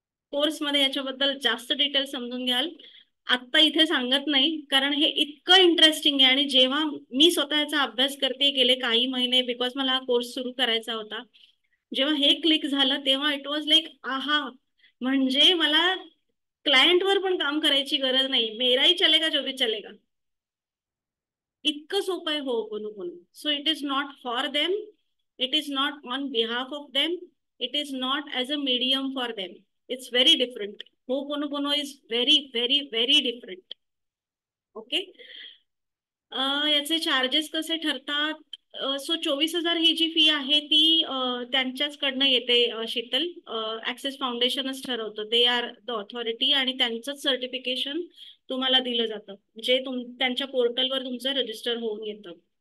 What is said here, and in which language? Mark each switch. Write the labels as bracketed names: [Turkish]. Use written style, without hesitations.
[Marathi] कोर्समध्ये याच्याबद्दल जास्त डिटेल समजून घ्याल. आत्ता इथे सांगत नाही कारण हे इतकं इंटरेस्टिंग आहे. आणि जेव्हा मी स्वतःचा अभ्यास करते गेले काही महिने, बिकॉज मला हा कोर्स सुरू करायचा होता, जेव्हा हे क्लिक झालं तेव्हा [English] it was like aha, [Marathi] म्हणजे मला क्लायंटवर पण काम करायची गरज नाही. [Hindi] मेरा ही चलेगा जो भी चलेगा. [Marathi] इतकं सोपं आहे [Hindi] ho'oponopono. [English] So it is not for them, it is not on behalf of them, it is not as a medium for them. It's very different. Ho'oponopono is very very very different. Okay, [Marathi] याचे charges कसे ठरतात? So 24,000 ही जी fee आहे ती त्यांच्याचकडनं येते. Sheetal, access फाउंडेशनच ठरवतं. [English] they are the authority [Marathi] आणि त्यांचंच certification तुम्हाला दिलं जातं, जे त्यांच्या पोर्टलवर तुमचं रजिस्टर होऊन येतं.